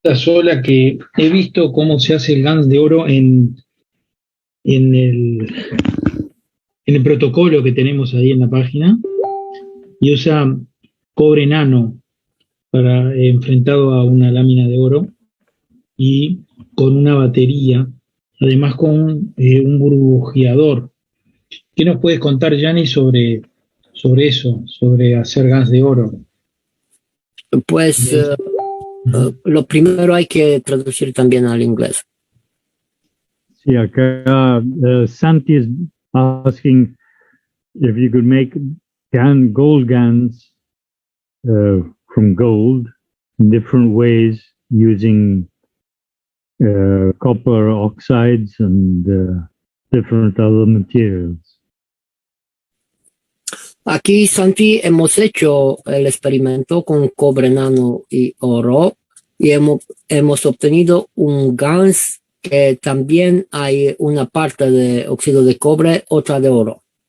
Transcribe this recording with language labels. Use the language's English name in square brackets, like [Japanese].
[Spanish] sola que he visto cómo se hace el GANS de oro en el protocolo que tenemos ahí en la página, y usa cobre nano para enfrentado a una lámina de oro y con una batería, además con un burbujeador. ¿Qué nos puedes contar, Gianni, sobre eso, sobre hacer gas de oro? Pues lo primero hay que traducir también al inglés. Sí, acá [English] Santi is asking if you could make gold GANs from gold in different ways using copper oxides and different other materials. [Spanish] Aquí, Santi, hemos hecho el experimento con cobre nano y oro y hemos obtenido un GANS que también hay una parte de óxido de cobre, otra de oro.